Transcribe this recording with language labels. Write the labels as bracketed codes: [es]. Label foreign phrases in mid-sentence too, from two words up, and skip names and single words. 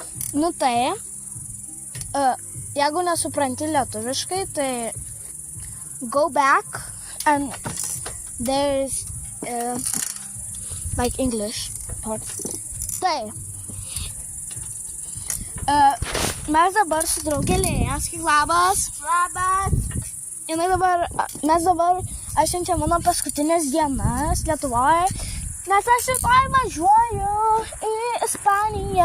[lt] Nu tai, jeigu nesupranti lietuviškai, tai [en] go back and there's like English part. [lt] Tai, mes dabar su draugelėje, sakyk labas. Mes dabar, aš šiandien mano paskutinės dienas Lietuvoje, nes aš rytoj važiuoju į Ispaniją.